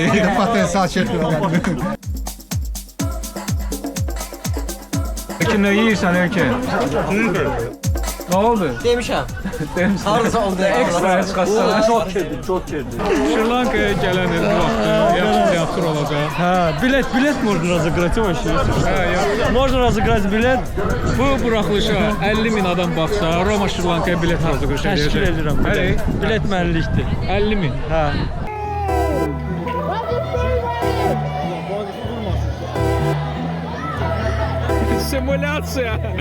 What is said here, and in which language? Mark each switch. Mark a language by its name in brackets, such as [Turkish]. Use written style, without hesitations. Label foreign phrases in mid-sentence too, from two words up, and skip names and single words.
[Azerbaijani] Potensial çəkilmədi. Peki, nə yeyirsən Erkin? Nə oldu? Demişəm. Demişsən. Harısa oldu. Ekstra çıxarsan. [Turkish] Çok girdi. [Azerbaijani] Şri-Lankaya gələn il bu vaxtı yaxşı teatr olacaq. [Russian] Билет можно разыграть вообще. Можно разыграть билет. [Azerbaijani] Bu buraxılışa 50.000 adam baxsa, Roma Şri-Lankaya bilet hazırlayır. Təşkil edirəm. Bəli. Bilet mənlikdir. 50.000. Hə. Simülyasiya.